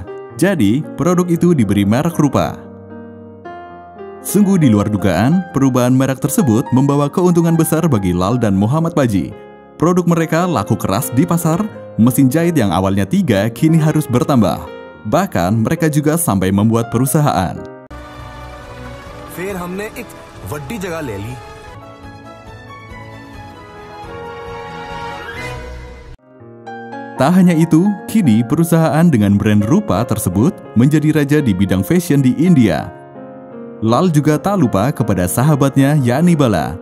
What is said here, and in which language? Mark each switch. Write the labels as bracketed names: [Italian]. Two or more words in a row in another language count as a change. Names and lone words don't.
[Indonesian] Jadi, produk itu diberi merek Rupa. Sungguh di luar dugaan, perubahan merek tersebut membawa keuntungan besar bagi Lal dan Muhammad Paji. Produk mereka laku keras di pasar, mesin jahit yang awalnya 3 kini harus bertambah. Bahkan mereka juga sampai membuat perusahaan. [Hindi] फिर हमने एक वड्डी जगह ले ली। [Indonesian] Tak hanya itu, kini perusahaan dengan brand rupa tersebut menjadi raja di bidang fashion di India. Lal juga tak lupa kepada sahabatnya yakni Bala.